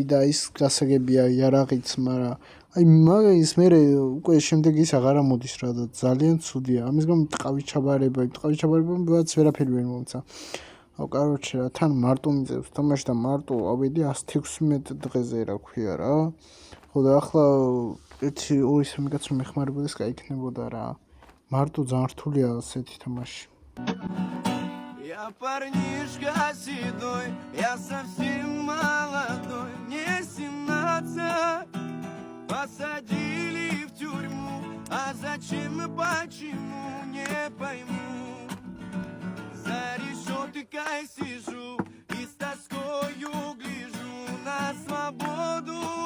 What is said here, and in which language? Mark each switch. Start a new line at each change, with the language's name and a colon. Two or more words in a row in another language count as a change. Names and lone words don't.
Georgian: და ის გასაგებია იარაღიც მაგრამ აი მაგის მე უკვე შემდეგ ის აღარ ამოდის რა და ძალიან ცუდია ამის გამო ტყავი ჩაბარება რაც ვერაფერი ვერ მომცა აუ კაროჩე რა თან მარტო მიწევს თამაში და მარტო ავედი 116 დღეზე რა ქვია რა ხო და ახლა ერთი ორი სამი კაცი მეხმარებოდეს кайქნებოდა რა მარტო ძალიან რთულია ასეთი თამაში
Russian: Я парнишка седой, я совсем молодой, мне 17. Посадили в тюрьму, а зачем и почему, не пойму. За решеткой сижу и с тоскою гляжу на свободу.